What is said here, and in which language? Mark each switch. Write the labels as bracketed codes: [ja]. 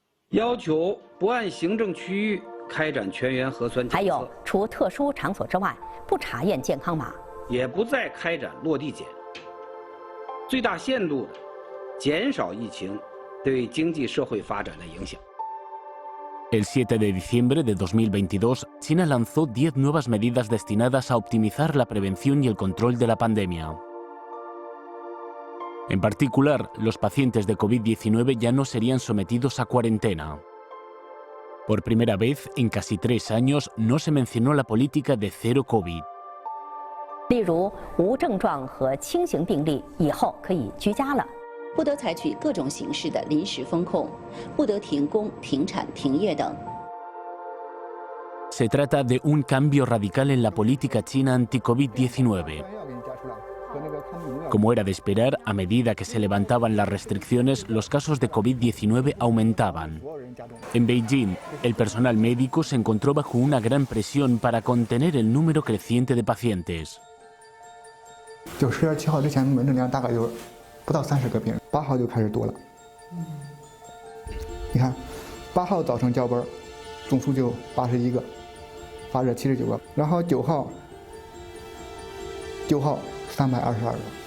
[zh] 要求不按行政区域开展全员核酸检测，还有除特殊场所之外，不查验健康码，也不再开展落地检，最大限度的减少疫情对经济社会发展的影响。 [es] El 7 de diciembre de 2022, China lanzó 10 nuevas medidas destinadas a optimizar la prevención y el control de la pandemia. En particular, los pacientes de COVID-19 ya no serían sometidos a cuarentena. Por primera vez en casi 3 años no se mencionó la política de cero COVID. [zh] 例如无症状和轻型病例以后可以居家了。不得采取各种形式的临时封控，不得停工、停产、停业等。 [es] Se trata de un cambio radical en la política china anti-COVID-19. Como era de esperar, a medida que se levantaban las restricciones, los casos de COVID-19 aumentaban. En Beijing, el personal médico se encontró bajo una gran presión para contener el número creciente de pacientes. [zh] 就10月7号之前，门诊量大概就不到30个病人，8号就开始多了。你看，8号早晨交班，总数就81个，发热79个，然后9号322个。